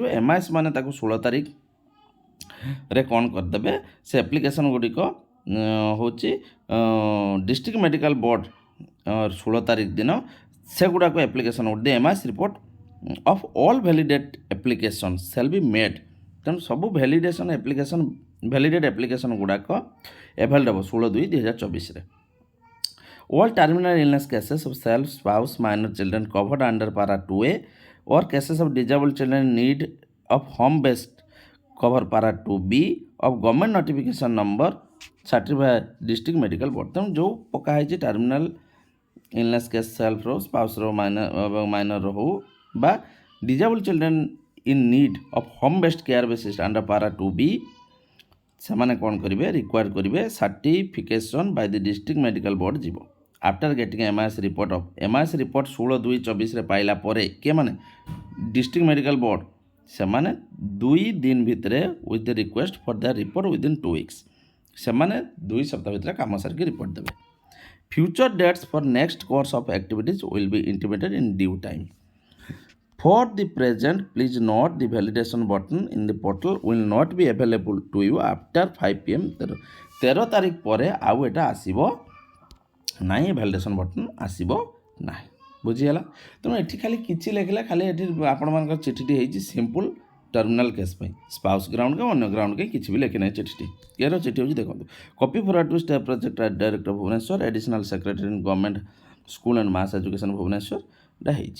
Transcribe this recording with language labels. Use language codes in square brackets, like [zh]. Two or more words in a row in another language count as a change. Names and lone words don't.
[or] MIS ମାନେ ତାକୁ 16 ତାରିଖରେ କ'ଣ କରିଦେବେ, ସେ ଆପ୍ଲିକେସନ୍ ଗୁଡ଼ିକ ହେଉଛି [en] district medical board [or] 16 ତାରିଖ ଦିନ ସେଗୁଡ଼ାକ [en] application the MIS report of all validated application shall be made. [or] ତେଣୁ ସବୁ [en] validated application [or] ଗୁଡ଼ାକ ଏଭେଲ୍ଡ ହେବ 16/2/2024ରେ। [en] All terminal illness cases of self, spouse, minor children covered under para 2A or cases of disabled children in need of home-based cover para 2B of government notification number certified district medical board। [or] ତେଣୁ ଯେଉଁ ପକା ହେଇଛି [en] terminal illness case [or] ସେଲ୍ଫର, ସ୍ପାଉସ୍ର, ମାଇନର ହଉ ବା [en] disabled children in need of home based care basis under para 2B [or] ସେମାନେ କ'ଣ କରିବେ, ରିକ୍ୱାର୍ଡ଼ କରିବେ [en] certification by the district medical board [or] ଯିବ। [en] after getting MIS report [or] 16/2/24ରେ ପାଇଲା ପରେ କିଏମାନେ [en] district medical board [or] ସେମାନେ 2 ଦିନ ଭିତରେ [en] with the request for the report within 2 weeks [or] ସେମାନେ 2 ସପ୍ତାହ ଭିତରେ କାମ ସାରିକି ରିପୋର୍ଟ ଦେବେ। [en] Future dates for next course of activities will be intimated in due time. For the present, please note the validation button in the portal will not be available to you after 5 PM। [or] 13 ତାରିଖ ପରେ ଆଉ ଏଟା ଆସିବ ନାହିଁ, [en] validation button [or] ଆସିବ ନାହିଁ। ବୁଝିଗଲା। ତେଣୁ ଏଠି ଖାଲି କିଛି ଲେଖିଲା, ଖାଲି ଏଠି ଆପଣମାନଙ୍କର ଚିଠିଟି ହେଇଛି [en] simple terminal case [or] ପାଇଁ, [en] spouse ground [or] କି ଅନ୍ୟ ଗ୍ରାଉଣ୍ଡ କାହିଁ କିଛି ବି ଲେଖି ନାହିଁ ଚିଠିଟି। ଏହାର ଚିଠି ହେଉଛି ଦେଖନ୍ତୁ, [en] copy forward to State Project Director Bhubaneswar, Additional Secretary in Government School and Mass Education Bhubaneswar [or] ଏଇଟା ହେଇଛି।